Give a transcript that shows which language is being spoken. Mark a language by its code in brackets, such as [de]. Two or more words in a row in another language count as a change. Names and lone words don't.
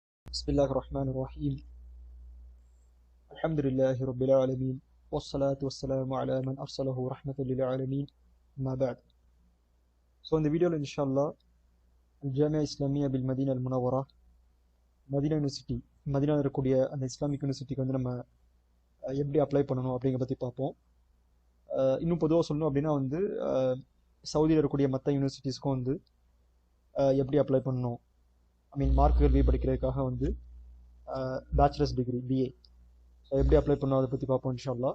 [ar] بسم الله الرحمن الرحيم الحمد لله رب العالمين والصلاة والسلام على من أرسله رحمة للعالمين ما بعد. [ta] இந்த வீடியோவில் இன்ஷால்லா ஜாமியா இஸ்லாமியா பில் மதீனா அல் முனவரா மதீனா யூனிவர்சிட்டி மதீனாவில் இருக்கக்கூடிய அந்த [en] Islamic university [ta] வந்து நம்ம எப்படி அப்ளை பண்ணணும் அப்படிங்கிற பற்றி பார்ப்போம். இன்னும் பொதுவாக சொல்லணும் அப்படின்னா வந்து சவுதியில் இருக்கக்கூடிய மற்ற யூனிவர்சிட்டிஸ்க்கும் வந்து எப்படி அப்ளை பண்ணணும், மார்க்குகள் பி படிக்கிறதுக்காக வந்து [en] bachelors degree BA [ta] எப்படி அப்ளை பண்ணணும் அதை பற்றி பார்ப்போம் இன்ஷால்லா.